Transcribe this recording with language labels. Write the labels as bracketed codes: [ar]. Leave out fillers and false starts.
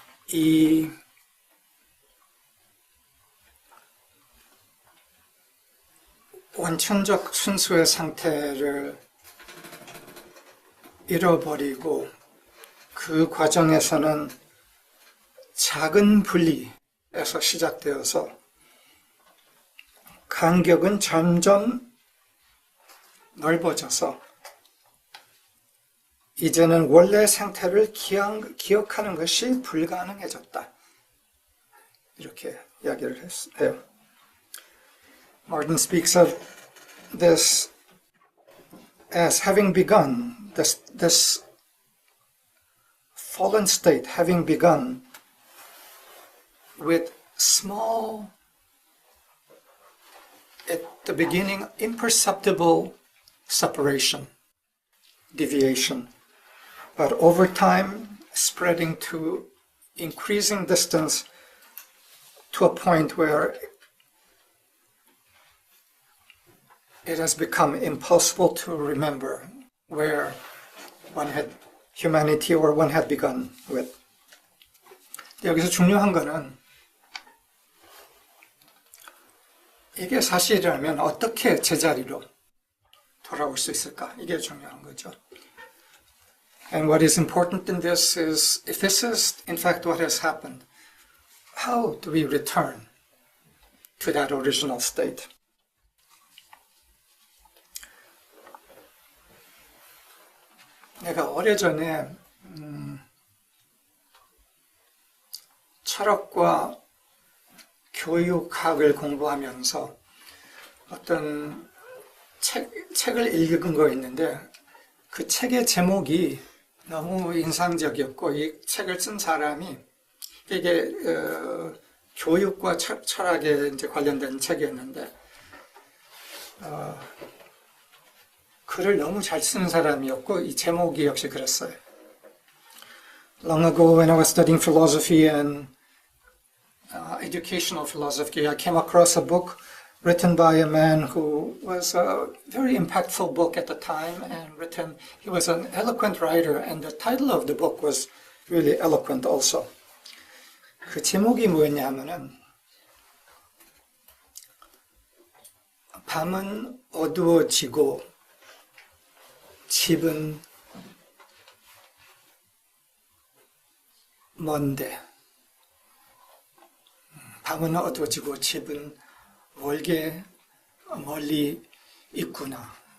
[ko] 이 원천적 순수의 상태를 잃어버리고 그 과정에서는 작은 분리에서 시작되어서 간격은 점점 넓어져서 이제는 원래 상태를 기억하는 것이 불가능해졌다. 이렇게 이야기를 해요. [en] Martin speaks of this as having begun, this fallen state having begun with small, at the beginning, imperceptible separation, deviation. But over time, spreading to increasing distance to a point where it has become impossible to remember where one had humanity or one had begun with. [ko] 여기서 중요한 거는 이게 사실이라면 어떻게 제자리로 돌아올 수 있을까? 이게 중요한 거죠. [en] And what is important in this is, if this is in fact what has happened, how do we return to that original state? [ko] 내가 오래전에 철학과 교육학을 공부하면서 어떤 책을 읽은 거 있는데 그 책의 제목이 너무 인상적이었고 이 책을 쓴 사람이 이게 교육과 철학에 이제 관련된 책이었는데 글을 너무 잘 쓰는 사람이었고 이 제목이 역시 그랬어요. [en] Long ago when I was studying philosophy and educational philosophy, I came across a book written by a man who was a very impactful book at the time and he was an eloquent writer and the title of the book was really eloquent also. [ko] 그 제목이 뭐였냐 하면은 밤은 어두워지고 집은 먼데 밤은 어두워지고 집은 멀리 있구나.